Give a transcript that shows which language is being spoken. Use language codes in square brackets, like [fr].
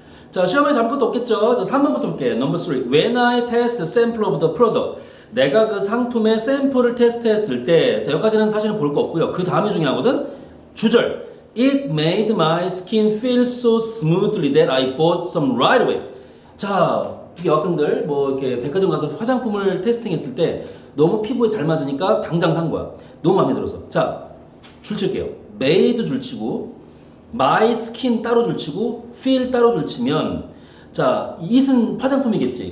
[ko] 자, 시험에 잡을 것도 없겠죠. 자, 3번부터 볼게요. [en] Number 3. When I test sample of the product. [ko] 내가 그 상품의 샘플을 테스트했을 때, 자, 여기까지는 사실은 볼 거 없고요. 그 다음이 중요하거든. 주절. [en] It made my skin feel so smoothly that I bought some right away. [ko] 자, 이게 여학생들 뭐 이렇게 백화점 가서 화장품을 테스팅했을 때 너무 피부에 잘 맞으니까 당장 산 거야. 너무 마음에 들어서. 자, 줄칠게요. made 줄치고 my skin 따로 줄치고 feel 따로 줄치면 자, it은 화장품이겠지.